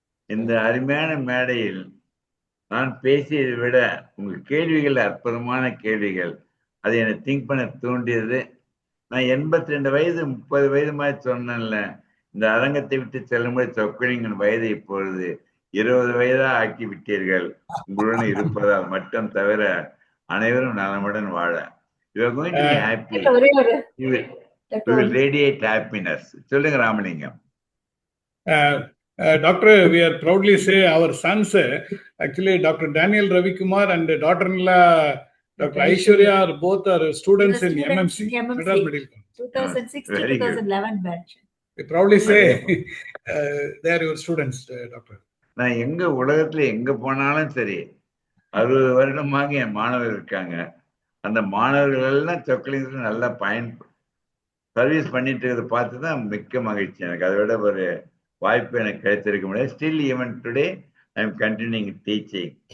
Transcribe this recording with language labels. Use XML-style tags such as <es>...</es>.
<ta>இந்த அருமையான மேடையில் நான் பேசியதை விட உங்கள் கேள்விகள் அற்புதமான கேள்விகள், அது என்னை திங்க் பண்ண தூண்டியது. நான் 82 வயது 30 வயது மாதிரி சொன்னேன்ல, இந்த அரங்கத்தை விட்டு செல்லும்போது சொக்கலிங்கன் வயது இப்பொழுது 20 வயதா ஆக்கி விட்டீர்கள். உங்களுடன் இருப்பதால் மட்டும் தவிர அனைவரும் நலமுடன் வாழ.</ta> <en>You are going to be happy. You will radiate happiness.</en> <ta>சொல்லுங்க Ramalingam.</ta> <en>Doctor, we are proudly say our sons, actually Dr. Daniel Ravikumar and daughter-in-law Dr. Aishwarya are both students in MMC, Madras Medical College. 2006 to 2011 batch. We proudly say they are your students, Doctor.</en> <ta>நான் எங்க உலகத்துல எங்க போனாலும் சரி, 60 வருடமாக என் மாணவர்கள் இருக்காங்க. அந்த மாணவர்கள் எல்லாம் சொக்கலிங்கத்துல நல்லா சர்வீஸ் பண்ணிட்டு இருக்கிறத பார்த்து தான் மிக்க மகிழ்ச்சி எனக்கு. அதை விட ஒரு வாய்ப்பு எனக்கு கிடைத்திருக்க முடியாது.</ta> <en>Still even today I am continuing teaching.</en>